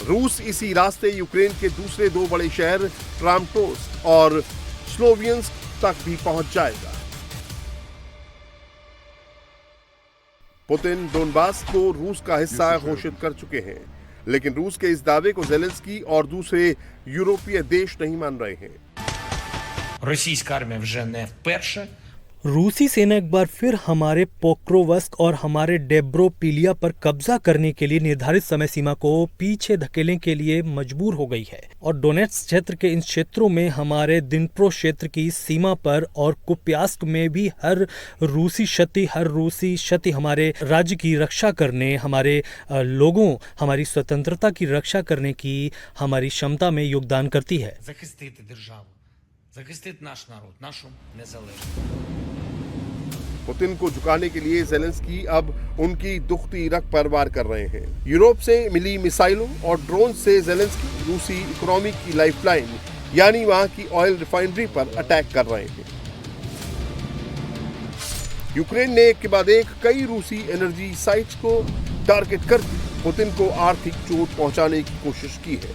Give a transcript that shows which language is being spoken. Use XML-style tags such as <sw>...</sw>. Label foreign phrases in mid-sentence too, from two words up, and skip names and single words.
<hi>रूस इसी रास्ते यूक्रेन के दूसरे 2 बड़े शहर क्रामाटोर्स्क और स्लोवियंस्क तक भी पहुंच जाएगा। पुतिन डोनबास को रूस का हिस्सा घोषित कर चुके हैं, लेकिन रूस के इस दावे को ज़ेलेंस्की और दूसरे यूरोपीय देश नहीं मान रहे हैं।</hi> <uk>Російська армія вже не вперше</uk> <hi>रूसी सेना एक बार फिर हमारे पोक्रोवस्क और हमारे डेब्रोपिलिया पर कब्जा करने के लिए निर्धारित समय सीमा को पीछे धकेलने के लिए मजबूर हो गई है और डोनेट्स्क क्षेत्र के इन क्षेत्रों में हमारे दिनप्रो क्षेत्र की सीमा पर और कुप्यास्क में भी हर रूसी क्षति हमारे राज्य की रक्षा करने, हमारे लोगों, हमारी स्वतंत्रता की रक्षा करने की हमारी क्षमता में योगदान करती है।</hi> <uk>захистити державу, захистити наш народ, нашу незалежність.</uk> <hi>पुतिन को झुकाने के लिए ज़ेलेंस्की अब उनकी दुखती रग पर वार कर रहे हैं। यूरोप से मिली मिसाइलों और ड्रोन से ज़ेलेंस्की रूसी इकोनॉमी की लाइफलाइन यानी वहां की</hi> <en>oil refinery</en> <hi>पर अटैक कर रहे हैं। यूक्रेन ने एक के बाद एक कई रूसी</hi> <en>energy sites</en> <hi>को टारगेट कर पुतिन को आर्थिक चोट पहुंचाने की कोशिश की है।</hi>